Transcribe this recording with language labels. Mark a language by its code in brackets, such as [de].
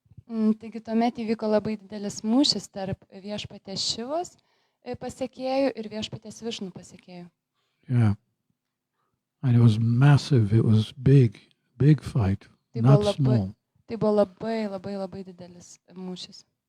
[lt] Taigi tuomet įvyko labai didelis mūšis tarp viešpatės Šivos pasekėjų ir viešpatės Višnu pasekėjų. [en] Yeah. And it was massive. It was big fight, not small. [lt] Tai buvo labai didelis mūšis.